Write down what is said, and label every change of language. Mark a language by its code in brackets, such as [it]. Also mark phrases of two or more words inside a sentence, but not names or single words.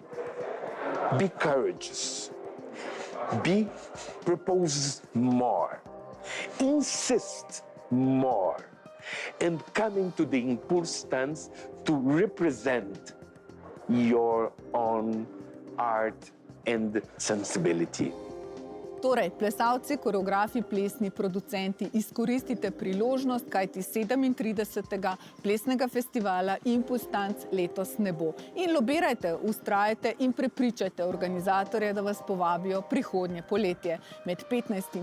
[en] Be courageous. Propose more. insist more and coming to the ImPulsTanz to represent your own art and sensibility. [sl] Torej, plesalci, koreografi, plesni producenti, izkoristite priložnost, kajti 37. plesnega festivala ImPulsTanz letos ne bo. In lobirajte, vztrajajte in prepričajte organizatorje, da vas povabijo prihodnje poletje med 15.